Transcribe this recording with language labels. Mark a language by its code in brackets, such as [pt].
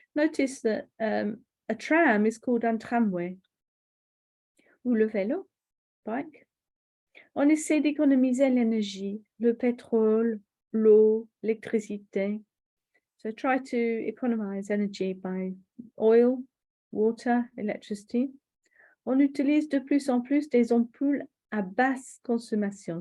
[en] Notice that a tram is called un tramway. [fr] Ou le vélo, bike. On essaie d'économiser l'énergie, le pétrole, l'eau, l'électricité. [en] So try to economize energy by oil, water, electricity. [fr] On utilise de plus en plus des ampoules à basse consommation.